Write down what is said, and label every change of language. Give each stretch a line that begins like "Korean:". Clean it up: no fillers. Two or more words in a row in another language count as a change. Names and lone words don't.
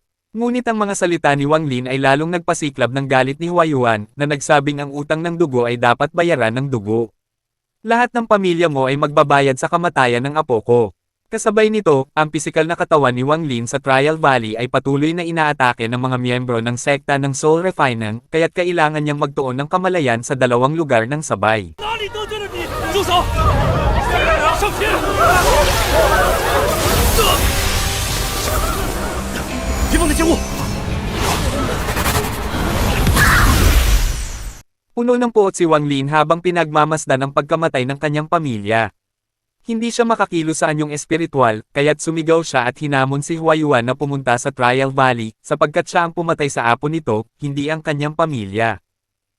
Filipino: Ngunit ang mga salita ni Wang Lin ay lalong nagpasiklab ng galit ni Huayuan, na nagsabing ang utang ng dugo ay dapat bayaran ng dugo. Lahat ng pamilya mo ay magbabayad sa kamatayan ng apo ko. Kasabay nito, ang pisikal na katawan ni Wang Lin sa Trial Valley ay patuloy na inaatake ng mga miyembro ng sekta ng Soul Refining, kaya't kailangan niyang magtuon ng kamalayan sa 2 lugar ng sabay.
Chinese: 哪里得罪了你？住手！上前！别放他见物！
Filipino: Puno ng puot si Wang Lin habang pinagmamasdan ang pagkamatay ng kanyang pamilya. Hindi siya makakilos sa anyong espiritual, kaya't sumigaw siya at hinamon si Huayuan na pumunta sa Trial Valley, sapagkat siya ang pumatay sa apo nito, hindi ang kanyang pamilya.